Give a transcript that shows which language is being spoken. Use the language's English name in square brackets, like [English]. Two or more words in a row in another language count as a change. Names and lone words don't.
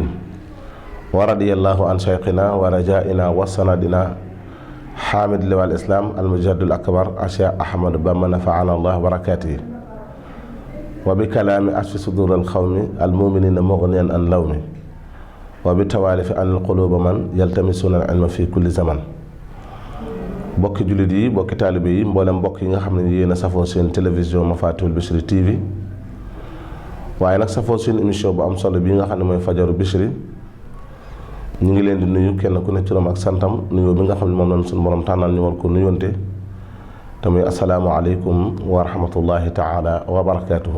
[Arabic] ورضي الله عن شيخنا ورجائنا وسندنا حامد لواء الإسلام المجد الأكبر الشيخ أحمد بامبا نفعنا الله بركاته وبكلام أشفي صدور القوم المؤمنين مغنيا عن لوم وبتوالف عن القلوب من يلتمسون العلم في كل زمن. [Wolof] bokki jullit yi bokki taalibe yi mboolem mbokk yi nga xam ne yéen a safoo seen télévision Mafatihul Bichri TV waaye nag safoo seen émission bu am solo bi nga xam ne mooy fajaru Bichri ñu ngi leen di nuyu kenn ku ne turam ak santam nuyoo bi nga xam ne moom lañ suñu borom tànnal ñu war ko nuyonte te muy [Arabic] السلام عليكم ورحمة الله تعالى وبركاته.